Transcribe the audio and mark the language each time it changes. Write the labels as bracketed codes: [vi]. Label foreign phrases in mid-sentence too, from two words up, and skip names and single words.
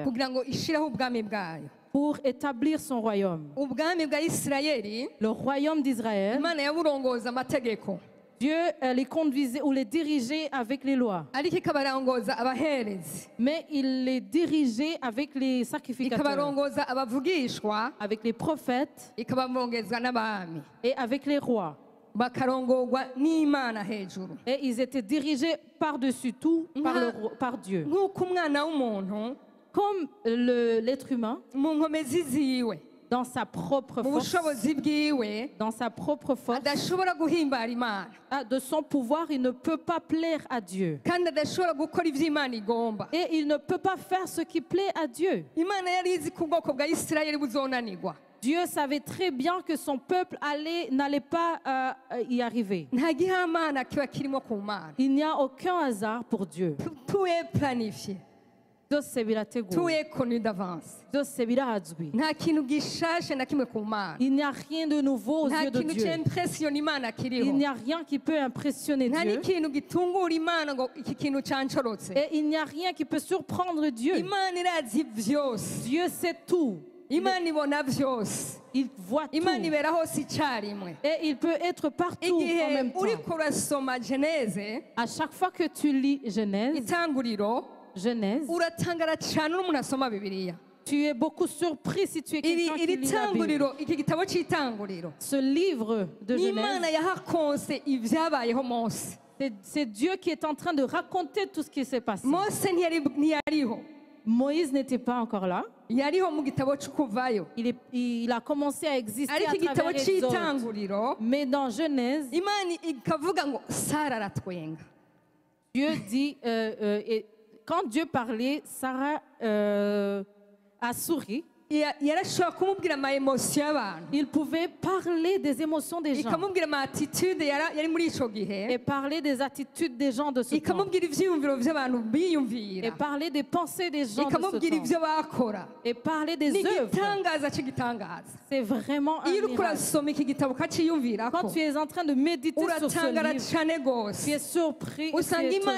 [rn] kugira ngo ishireho ubwami bwayo. [fr] pour établir son royaume. [rn] Ubwami bwa Isirayeli, [fr] Le royaume d'Israël, [rn] Imana yaburongoza amategeko, [fr] Dieu les conduisait ou les dirigeait avec les lois. [rn] ariko ikabarongoza abaherezi, [fr] Mais il les dirigeait avec les sacrificateurs, [rn] ikabarongoza abavugishwa, [fr] avec les prophètes [rn] ikabamongezwa n'abami, [fr] et avec les rois. [rn] bakarongorwa n'Imana hejuru. [fr] Et ils étaient dirigés par-dessus tout par Dieu. [rn] Nk'uko umwana w'umuntu [fr] Comme l'être humain, [rn] mu nkomezi ziwe, [fr] dans sa propre [rn] mu [fr] force, [rn] bushobozi bwiwe, [fr] dans sa propre force, [rn] adashobora guhimbara Imana, [fr] de son pouvoir, il ne peut pas plaire à Dieu. [rn] kandi adashobora gukora ivyo Imana igomba. [fr] Et il ne peut pas faire ce qui plaît à Dieu. [rn] Imana yari izi ko ubwoko bwa Isirayeli buzonanirwa. [fr] Dieu savait très bien que son peuple n'allait pas y arriver. [rn] Nta gihamana kiba kirimo ku Mana. [fr] Il n'y a aucun hasard pour Dieu. Tout est planifié, [rn] Byose birateguwe. [fr] tout est connu d'avance. [rn] Byose birazwi. Nta kintu gishashe na kimwe ku Mana. [fr] Il n'y a rien de nouveau aux [rn] Nta [fr] yeux de [rn] kintu [fr] Dieu. [rn] c'impressiona Imana [fr] Il [rn] kiriho. [fr] n'y a rien qui peut impressionner [rn] Nta [fr] Dieu. [rn] n'ikintu gitungura Imana ngo iki kintu cancorotse. [fr] Et il n'y a rien qui peut surprendre Dieu. [rn] Imana irazi vyose. [fr] Dieu sait tout. [rn] Imana ibona vyose. [fr] Il voit tout. [rn] Imana ibera hose icarimwe. [fr] Et il peut être partout en [rn] Igihe [fr] même temps. [rn] uriko urasoma Geneze, [fr] À chaque fois que tu lis Genèse, [rn] itanguriro, uratangara cane uri umuntu asoma Bibiliya. [fr] tu es beaucoup surpris si tu es quelqu'un qui [rn] Iri [fr] lit la Bible. [rn] tanguriro, iki gitabo c'itanguriro, [fr] Ce livre de [rn] Imana [fr] Genèse, [rn] yahakonse ivyabayeho Mose. [fr] c'est Dieu qui est en train de raconter tout ce qui s'est passé. [rn] Mose ntiyariho, [fr] Moïse n'était pas encore là. [rn] yariho mu gitabo c'ukuvayo, [fr] Il a commencé à exister [rn] ariko [fr] à [rn] igitabo [fr] travers Exode. [rn] c'itanguriro, [fr] Mais dans Genèse, [rn] Imana ikavuga ngo Sara aratwenga. [fr] Dieu dit, et quand Dieu parlait, Sarah a souri. [rn] Yarashobora kumubwira ama emotion y'abantu, [fr] Il pouvait parler des émotions des gens [rn] ikamubwira ama attitude yari muri ico gihe, [fr] et parler des attitudes des gens de ce temps [rn] ikamubwira ivyiyumviro vy'abantu [fr] et [rn] biyumvira, [fr] parler des pensées des gens de [rn] ikamubwira [fr] ce temps [rn] ivyo bakora. [fr] et parler des [rn] Ni [fr] œuvres. [rn] igitangaza c'igitangaza. [fr] C'est vraiment un [rn] Iyo uriko [fr] miracle. [rn] urasoma iki gitabo [fr] Quand [rn] ukaciyumvirako, [fr] tu es en train de méditer sur ce [rn] uratangara [fr] livre, [rn] cane gose. [fr] tu es surpris et tu [rn] Usanga